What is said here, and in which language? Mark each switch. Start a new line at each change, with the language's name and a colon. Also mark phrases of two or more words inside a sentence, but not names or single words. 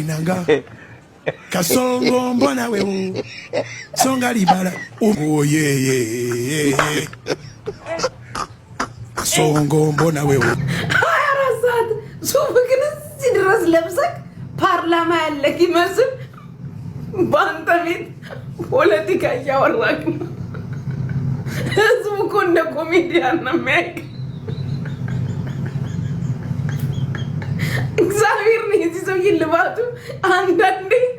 Swahili: nanga Kasongo mbona wewe Songa libala Oh yeye Kasongo mbona wewe
Amharic: አራሳት ሱፍክን ሲድረስ ለብሰክ ፓርላማ ያለክ ይመስል ባንተ ቤት ፖለቲካ እያወራክ ነው። ህዝቡ እኮ እንደ ኮሜዲያን ነው የሚያውቅ። እግዚአብሔር ነው የዚህ ሰውዬ ልባቱ። አንዳንዴ